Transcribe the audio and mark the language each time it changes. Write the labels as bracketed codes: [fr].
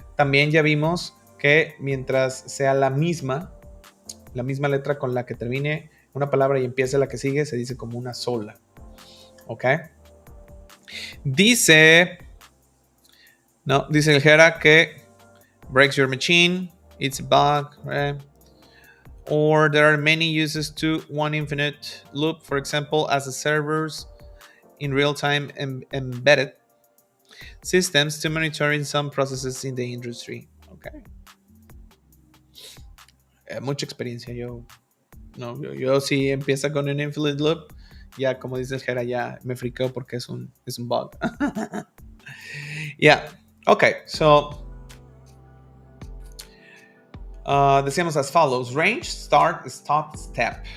[es] También ya vimos que mientras sea la misma letra con la que termine una palabra y empiece la que sigue, se dice como una sola. ¿Ok? Dice No, dice el Jera que [en] breaks your machine, it's a bug, right? Or there are many uses to one infinite loop, for example, as the servers in real-time embedded systems to monitoring some processes in the industry. Okay. [es] Mucha experiencia. Yo si empieza con un infinite loop, ya como dice el Jera, ya me friqueo porque es un bug. Yeah. Okay. [en] So decíamos as follows: range, start, stop, step.